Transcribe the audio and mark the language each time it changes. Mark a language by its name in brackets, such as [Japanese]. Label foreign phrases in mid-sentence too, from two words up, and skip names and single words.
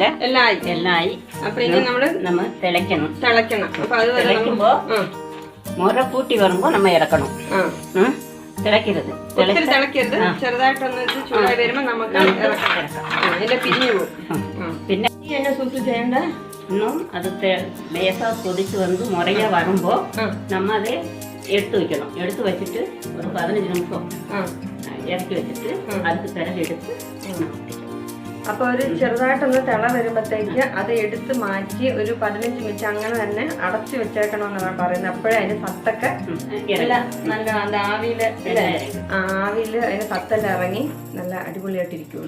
[Malayalam] എല്ലാം ആയി. അപ്പൊ ഇനി നമ്മൾ തിളയ്ക്കണം. അപ്പൊ അത് തിളയ്ക്കുമ്പോ മുറ കൂട്ടി വരുമ്പോ നമ്മ ഇറക്കണം. തിളക്കരുത്, ചെറുതായിട്ടൊന്ന് ചൂടായി വരുമ്പോ നമുക്ക് അതിന്റെ പിരിഞ്ഞു പോകും. പിന്നെ എന്നെ സൂസ് ചെയ്യണ്ട. [Tamil] இன்னும் அது லேசாக கொதிச்சு வந்து முறையா வரும்போ நம்ம அதை எடுத்து வைக்கணும். எடுத்து வச்சுட்டு ஒரு 15 நிமிஷம் இறக்கி வச்சுட்டு அதுக்கு பிறகு எடுத்து. [Malayalam] അപ്പോൾ ഒരു ചെറുതായിട്ടൊന്ന് തിള വരുമ്പോഴത്തേക്ക് അത് എടുത്ത് മാറ്റി ഒരു 15 മിനിറ്റ് അങ്ങനെ തന്നെ അടച്ചു വെച്ചേക്കണമെന്നാണ് പറയുന്നത്. അപ്പോഴേ അതിന്റെ സത്തൊക്കെ നല്ല ആവിയിൽ അതിന്റെ സത്തെല്ലാം ഇറങ്ങി നല്ല അടിപൊളിയായിട്ടിരിക്കുള്ളൂ.